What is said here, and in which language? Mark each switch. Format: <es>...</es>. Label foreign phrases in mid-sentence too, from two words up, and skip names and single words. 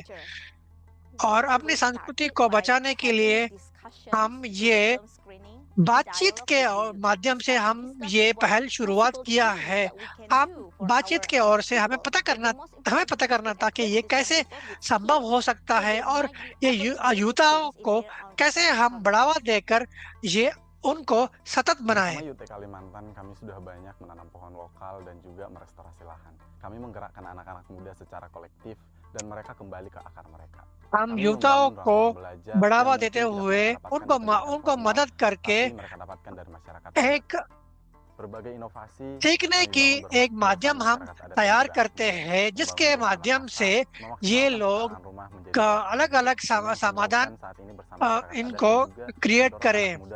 <hi>और अपनी संस्कृति को बचाने के लिए हम ये बातचीत के माध्यम से हम ये पहल शुरुआत किया है। हम बातचीत के ओर से हमें पता करना था कि ये कैसे संभव हो सकता है और ये युवताओं को कैसे हम बढ़ावा देकर ये उनको सतत बनाएं।</hi> <id>UT Kalimantan kami sudah banyak menanam pohon lokal dan juga merestorasi lahan. Kami menggerakkan anak-anak muda secara kolektif dan mereka kembali ke akar mereka.</id> <hi>हम युवताओं को बढ़ावा देते हुए उनको मदद करके एक सीखने की एक माध्यम हम तैयार करते हैं जिसके माध्यम से ये लोग का अलग-अलग समाधान इनको क्रिएट करें।</hi>